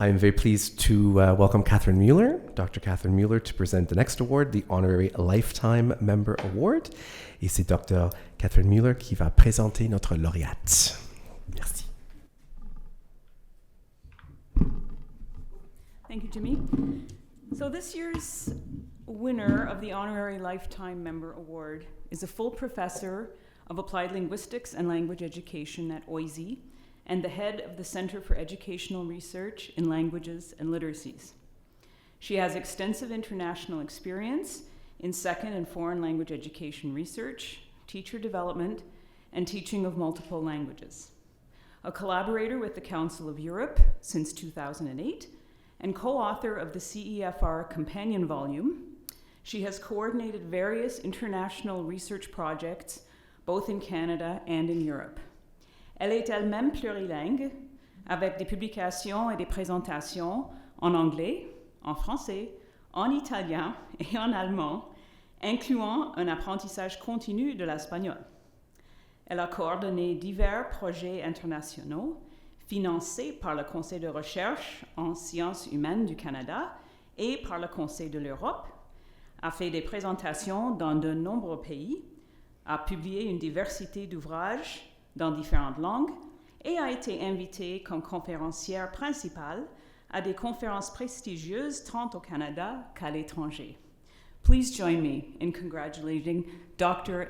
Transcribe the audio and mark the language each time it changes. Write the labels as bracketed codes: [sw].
[en] I'm very pleased to welcome Catherine Mueller, Dr. Catherine Mueller, to present the next award, the Honorary Lifetime Member Award. [fr] Et c'est Dr. Catherine Mueller qui va présenter notre lauréate. Merci. [en] Thank you, Jimmy. So this year's winner of the Honorary Lifetime Member Award is a full professor of applied linguistics and language education at OISE and the head of the Center for Educational Research in Languages and Literacies. She has extensive international experience in second and foreign language education research, teacher development, and teaching of multiple languages. A collaborator with the Council of Europe since 2008, and co-author of the CEFR companion volume, she has coordinated various international research projects, both in Canada and in Europe. [fr] Elle est elle-même plurilingue, avec des publications et des présentations en anglais, en français, en italien et en allemand, incluant un apprentissage continu de l'espagnol. Elle a coordonné divers projets internationaux financés par le Conseil de recherche en sciences humaines du Canada et par le Conseil de l'Europe, a fait des présentations dans de nombreux pays, a publié une diversité d'ouvrages dans différentes langues et a été invitée comme conférencière principale à des conférences prestigieuses tant au Canada qu'à l'étranger. [en] Please join me in congratulating Dr.